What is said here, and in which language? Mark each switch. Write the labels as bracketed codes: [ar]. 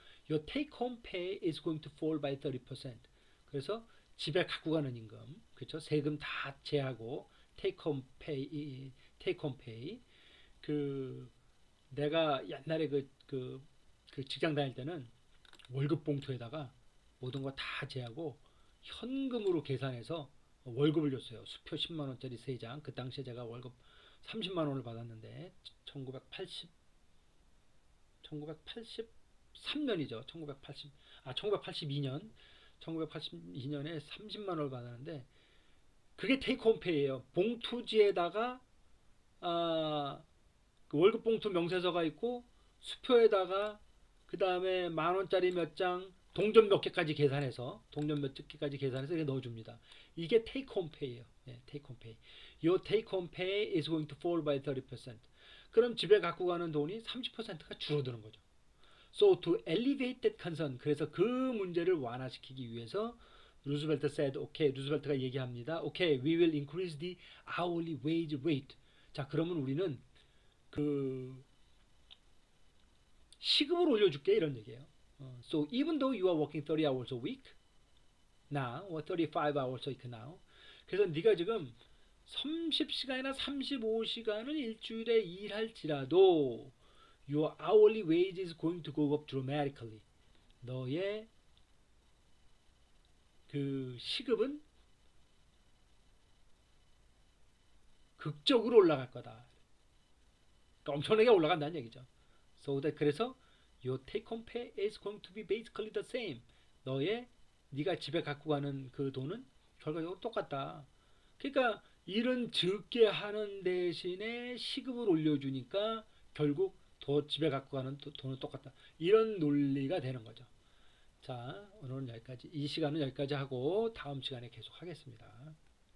[en] Your take home pay is going to fall by 30%. [ko] 그래서 집에 갖고 가는 임금, 그렇죠? 세금 다 제하고 [en] take home pay. [ko] 그 내가 옛날에 그 직장 다닐 때는 월급 봉투에다가 모든 거 다 제하고 현금으로 계산해서 월급을 줬어요. 수표 10만 원짜리 3장. 그 당시에 제가 월급 30만 원을 받았는데 1983년이죠. 1982년 1982년에 30만 원을 받았는데 그게 테이크홈 페이예요. 봉투지에다가 그 월급 봉투 명세서가 있고 수표에다가 그 다음에 만 원짜리 몇 장 동전 몇 개까지 계산해서 이렇게 넣어줍니다. 이게 테이크홈 페이예요. 테이크홈 페이. [en] Your take home pay is going to fall by 30%. [ko] 그럼 집에 갖고 가는 돈이 30%가 줄어드는 거죠. [en] So to alleviate that concern, [ko] 그래서 그 문제를 완화시키기 위해서 루즈벨트 [en] said, [ko] 루즈벨트가 얘기합니다. [en] We will increase the hourly wage rate. [ko] 자, 그러면 우리는 그 시급을 올려줄게 이런 얘기예요. [en] So even though you are working 30 hours a week now, or 35 hours a week now, [ko] 그래서 네가 지금 30시간이나 35시간을 일주일에 일할지라도 [en] your hourly wage is going to go up dramatically. [ko] 너의 그 시급은 극적으로 올라갈 거다. 그러니까 엄청나게 올라간다는 얘기죠. [en] So that [ko] 그래서 [en] your take home pay is going to be basically the same. [ko] 네가 집에 갖고 가는 그 돈은 결과적으로 똑같다. 그러니까 일은 적게 하는 대신에 시급을 올려주니까 결국 집에 갖고 가는 돈은 똑같다. 이런 논리가 되는 거죠. 자, 오늘은 여기까지, 이 시간은 여기까지 하고 다음 시간에 계속 하겠습니다.